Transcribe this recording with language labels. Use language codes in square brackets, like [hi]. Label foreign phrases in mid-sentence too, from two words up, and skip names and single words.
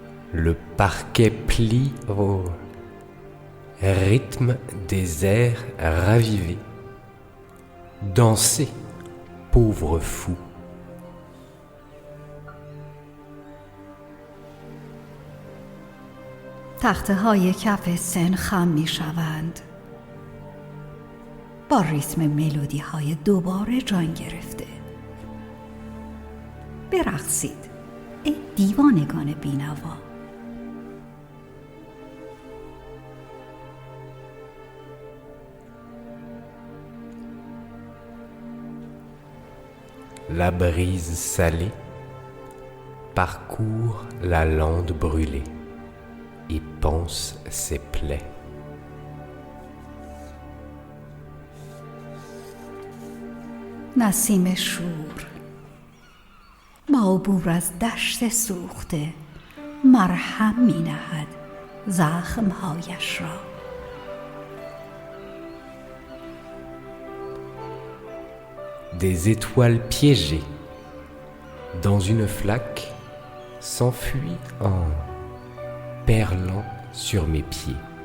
[fr] Le parquet plie au rythme des airs ravivés. Dansez, pauvre fou. [fa] تخته های کف سن خم می شوند. با ریتم ملودی های دوباره جان گرفته. برقصید ای دیوانگان بینوا. [fr] La brise salée parcourt la lande brûlée et panse ses plaies. [fa] نسیم شور با عبور از دشت سوخته مرهم می نهد زخمهایش را. [fr] Des étoiles piégées dans une flaque s'enfuient en perlant sur mes pieds.